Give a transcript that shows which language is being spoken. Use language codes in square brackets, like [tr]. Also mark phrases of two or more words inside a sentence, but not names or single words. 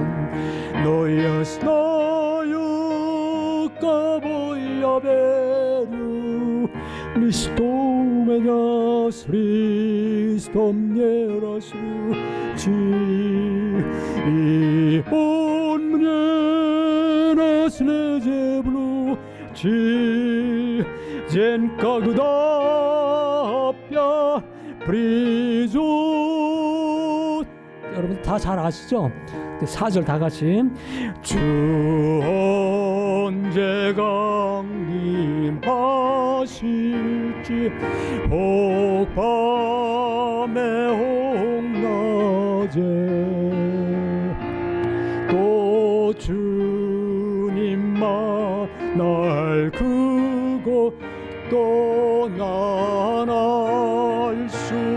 [ru] Но я знаю, кого я верю, ни что меня с Христом не разлучит, и Он мне наследие вручит, день, когда опять придет. [ko] 여러분 다 잘 아시죠? 4절 다 같이 주 언제 강림하실지 혹밤에 혹낮에 또 주님 만날 그곳 또 난 알 수